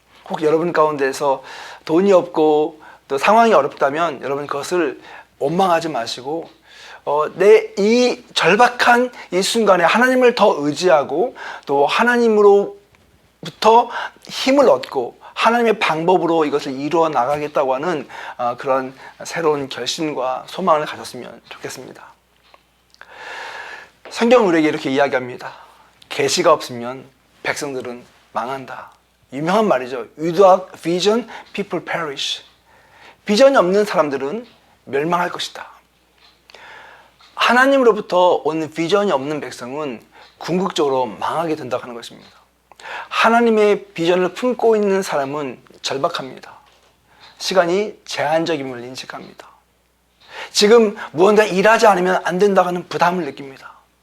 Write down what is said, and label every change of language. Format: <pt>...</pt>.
<ko>혹 여러분 가운데서 돈이 없고 또 상황이 어렵다면 여러분 그것을 원망하지 마시고 내 이 절박한 이 순간에 하나님을 더 의지하고 또 하나님으로부터 힘을 얻고 하나님의 방법으로 이것을 이루어 나가겠다고 하는 그런 새로운 결심과 소망을 가졌으면 좋겠습니다. 성경은 우리에게 이렇게 이야기합니다. 계시가 없으면 백성들은 망한다. 유명한 말이죠.</ko> <en>Without vision, people perish.</en> <ko>비전이 없는 사람들은 멸망할 것이다. 하나님으로부터 온 비전이 없는 백성은 궁극적으로 망하게 된다고 하는 것입니다. 하나님의 비전을 품고 있는 사람은 절박합니다. 시간이 제한적임을 인식합니다. 지금 무언가 일하지 않으면 안 된다고 하는 부담을 느낍니다.</ko>